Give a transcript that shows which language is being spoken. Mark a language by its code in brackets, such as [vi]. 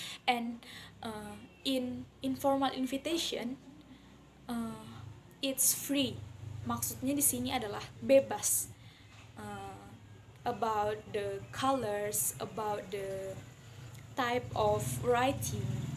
[en] And in informal invitation, it's free. [id] Maksudnya di sini adalah bebas. [en] About the colors, about the type of writing.